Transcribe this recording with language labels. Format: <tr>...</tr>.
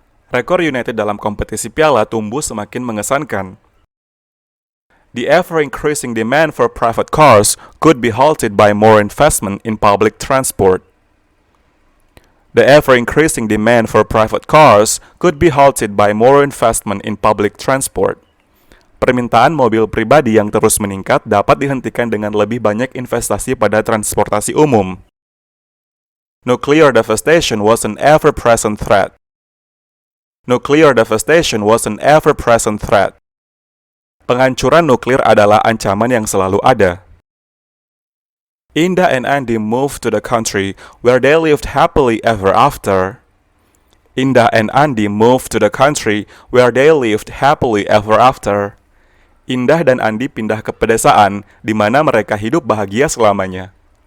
<id>Rekor United dalam kompetisi piala tumbuh semakin mengesankan.</id> <en>The ever-increasing demand for private cars could be halted by more investment in public transport. The ever-increasing demand for private cars could be halted by more investment in public transport.</en> <id>Permintaan mobil pribadi yang terus meningkat dapat dihentikan dengan lebih banyak investasi pada transportasi umum.</id> <en>Nuclear devastation was an ever-present threat. Nuclear devastation was an ever-present threat.</en> <id>Penghancuran nuklir adalah ancaman yang selalu ada.</id> <en>Indah and Andy moved to the country where they lived happily ever after. Indah and Andy moved to the country where they lived happily ever after.</en> <id>Indah dan Andi pindah ke pedesaan di mana mereka hidup bahagia selamanya.</id>